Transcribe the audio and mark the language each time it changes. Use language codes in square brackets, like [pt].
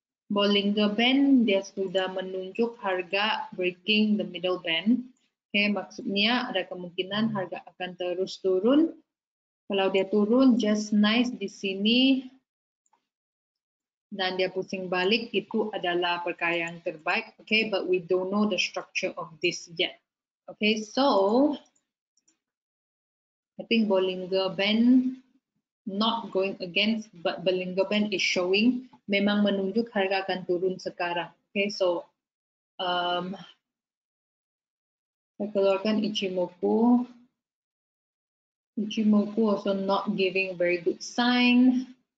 [ms] Bollinger Band dia sudah menunjuk harga [en] breaking the middle band. [ms] Okay, maksudnya ada kemungkinan harga akan terus turun. Kalau dia turun [en] just nice [ms] di sini dan dia pusing balik, itu adalah perkara yang terbaik. [en] Okay, but we don't know the structure of this yet. Okay, so I think Bollinger Band not going against, but Bollinger Band is showing [ms] memang menunjuk harga akan turun sekarang. Okay, so saya keluarkan Ichimoku. [en] Ichimoku also not giving very good sign.